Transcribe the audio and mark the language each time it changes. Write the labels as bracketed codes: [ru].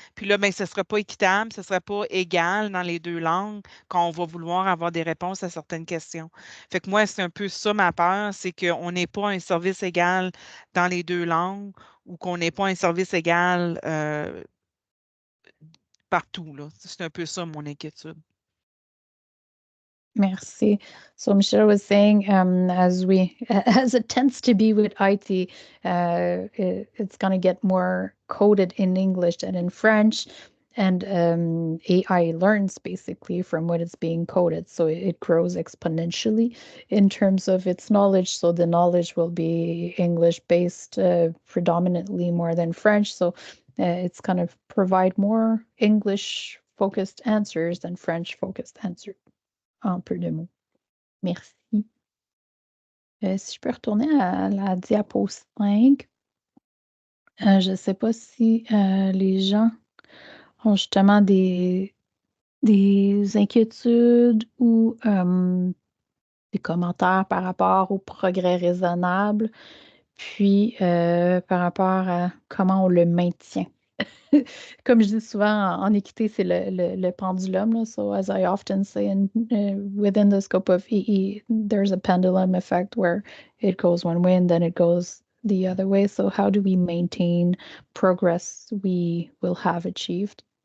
[fr] Puis là, ben, ce ne sera pas équitable, ce ne sera pas égal dans les deux langues quand on va vouloir avoir des réponses à certaines questions. Fait que moi, c'est un peu ça ma peur, c'est qu'on n'ait pas un service égal dans les deux langues ou qu'on n'ait pas un service égal partout, là. C'est un peu ça mon inquiétude. Merci. [en] So Michelle was saying, as it tends to be with IT, it's going to get more coded in English than in French. And AI learns basically from what is being coded. So it grows exponentially in terms of its knowledge. So the knowledge will be English based predominantly more than French. So it's kind of provide more English focused answers than French focused answers. [fr] En peu de mots. Merci. Si je peux retourner à la diapo 5, je ne sais pas si les gens ont justement des inquiétudes ou des commentaires par rapport au progrès raisonnable, puis par rapport à comment on le maintient. Comme je dis souvent en équité, c'est le pendulum. Là. [en] So as I often say, within the scope of EE, there's a pendulum effect where it goes one way and then it goes the other way. So how do we maintain progress we will have achieved?